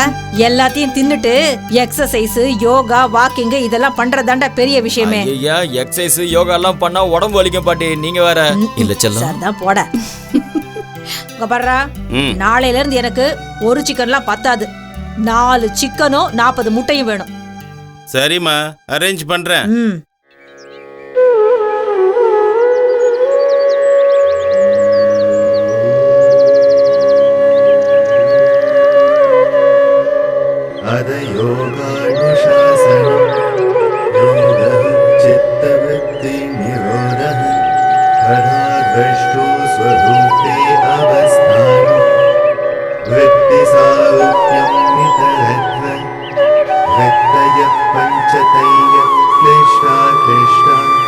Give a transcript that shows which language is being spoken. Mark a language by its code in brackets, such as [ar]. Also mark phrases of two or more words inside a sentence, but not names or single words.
[ta] எல்லாத்தையும் தின்னுட்டு [en] exercise, yoga, walking [ta] இதெல்லாம் பண்றதாண்டா பெரிய விஷயமே. ஐயா, [en] exercise yoga [ta] எல்லாம் பண்ணா உடம்பு வலிக்கும் பாட்டி. நீங்க வேற. இல்ல செல்லம். சரிதான் போட. இங்க பாருடா, நாளையில இருந்து எனக்கு ஒரு சிக்கன்லாம் பத்தாது. 4 சிக்கனும் 40 முட்டையும் வேணும். சரிம்மா, அரேஞ்ச் பண்றேன். [sa] अद योगानुशासनं योगः चित्तवृत्तिनिरोधः तथाद्रष्टो स्वरूपे अवस्थानं वृत्तिसारूप्यं नितरत्वं वृत्तयः पञ्चतैः क्लिष्टा क्लिष्टा